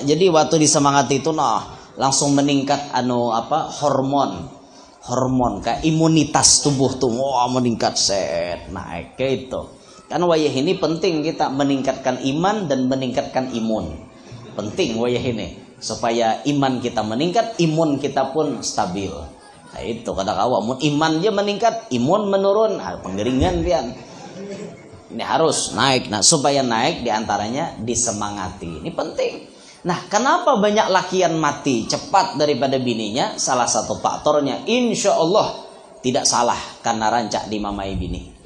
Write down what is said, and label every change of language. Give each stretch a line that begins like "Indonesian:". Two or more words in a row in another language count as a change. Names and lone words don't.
Indonesian: Jadi waktu disemangati itu langsung meningkat hormon kayak imunitas tubuh tuh meningkat naik kayak itu. Kan wayah ini penting kita meningkatkan iman dan meningkatkan imun. Penting wayah ini supaya iman kita meningkat, imun kita pun stabil. Nah itu kata kawan, iman dia meningkat, imun menurun,
Banjar: penggeringan pian.
Indonesian: Ini harus naik. Nah supaya naik diantaranya disemangati. Ini penting. Nah, kenapa banyak lakian mati cepat daripada bininya? Salah satu faktornya,
Arabic: إن شاء الله
Indonesian: tidak salah karena
Banjar: rancak dimamai bini.